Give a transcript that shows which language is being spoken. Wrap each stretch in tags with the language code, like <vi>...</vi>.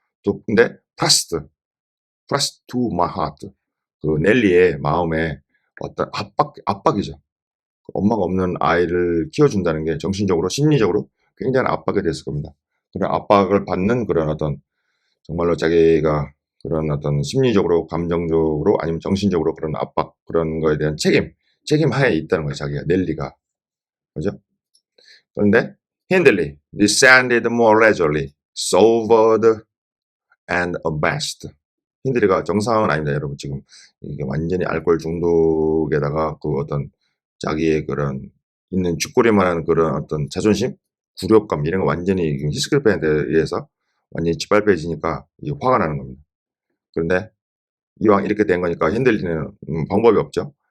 <ko>또 근데</ko> <en>pressed to my heart.</en> <ko>그 넬리의 마음에 어떤 압박이죠. 엄마가 없는 아이를 키워준다는 게 정신적으로, 심리적으로 굉장히 압박이 됐을 겁니다. 그런 압박을 받는 그런 어떤 정말로 자기가 그런 어떤 심리적으로, 감정적으로, 아니면 정신적으로 그런 압박, 그런 거에 대한 책임 하에 있다는 거예요, 자기가, 넬리가. 그죠? 그런데,</ko> <en>Hindley descended more leisurely, sobered and abashed.</en> <ko>힌들리가 정상은 아닙니다, 여러분. 지금 이게 완전히 알코올 중독에다가 그 어떤 자기의 그런 있는 쥐꼬리만한 그런 어떤 자존심, 굴욕감 이런 거 완전히 히스클팬에 의해서 완전히 짓밟혀지니까 이게 화가 나는 겁니다. 그런데 이왕 이렇게 된 거니까 힌들리는 방법이 없죠.</ko>